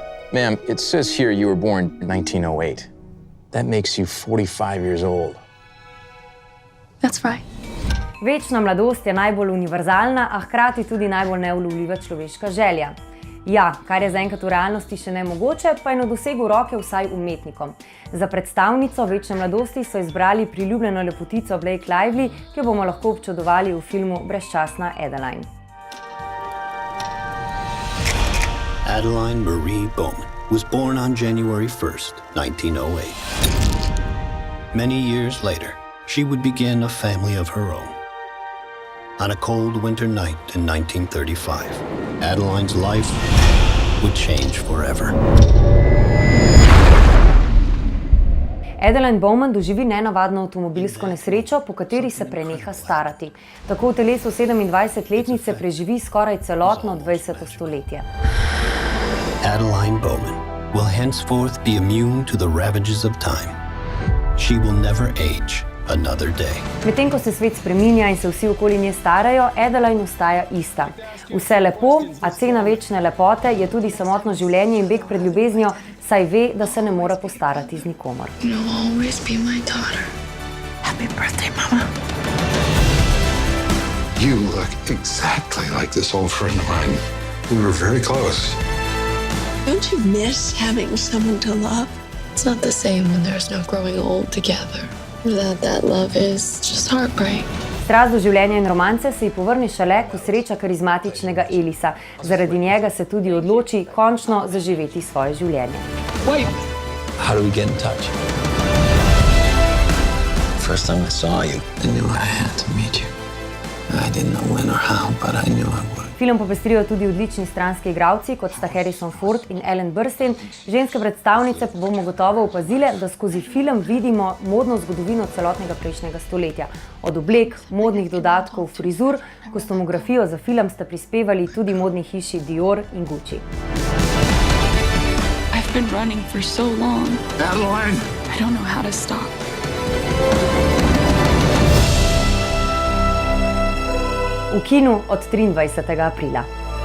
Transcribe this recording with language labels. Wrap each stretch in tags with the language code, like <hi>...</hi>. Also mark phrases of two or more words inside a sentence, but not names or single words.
<en>Ma'am, it says here you were born in 1908. That makes you 45 years old. That's right.</en> <sl>Večna mladost je najbolj univerzalna, a hkrati tudi najbolj neulovljiva človeška želja. Ja, kar je zaenkrat v realnosti še nemogoče, pa je na dosegu roke vsaj umetnikom. Za predstavnico večne mladosti so izbrali priljubljeno lepotico Blake Lively, ki jo bomo lahko občudovali v filmu Brezčasna Adeline.</sl> <en>Adeline Marie Bowman was born on January 1st, 1908. Many years later, she would begin a family of her own. On a cold winter night in 1935, Adeline's life would change forever.</en> <sl>Adeline Bowman doživi nenavadno avtomobilsko nesrečo, po kateri se preneha starati. Tako v telesu 27-letnice preživi skoraj celotno 20. stoletje.</sl> <en>Adeline Bowman will henceforth be immune to the ravages of time. She will never age another day.</en> <sl>Medtem ko se svet spreminja in se vsi okoli nje starajo, Adeline ostaja ista. Vse lepo, a cena večne lepote je tudi samotno življenje in beg pred ljubeznijo, saj ve, da se ne mora postarati z nikomor.</sl> <en>You'll always be my daughter. Happy birthday, Mama. You look exactly like this old friend of mine. We were very close. Don't you miss having someone to love? It's not the same when there's no growing old together. Without that love is just heartbreak.</en> <sl>Strast do življenja in romance se ji povrne šele, ko sreča karizmatičnega Elisa. Zaradi njega se tudi odloči končno zaživeti svoje življenje.</sl> <en>Wait! How do we get in touch? First time I saw you, I knew I had to meet you. I didn't know when or how, but I knew I would.</en> <sl>Film popestrijo tudi odlični stranski igralci, kot sta Harrison Ford in Ellen Burstyn. Ženske predstavnice pa bomo gotovo opazile, da skozi film vidimo modno zgodovino celotnega prejšnjega stoletja. Od oblek, modnih dodatkov, frizur, kostumografijo za film sta prispevali tudi modni hiši Dior in Gucci.</sl> <en>I've been running for so long. Adeline! I don't know how to stop.</en> <sl>V kinu od 23. aprila.</sl>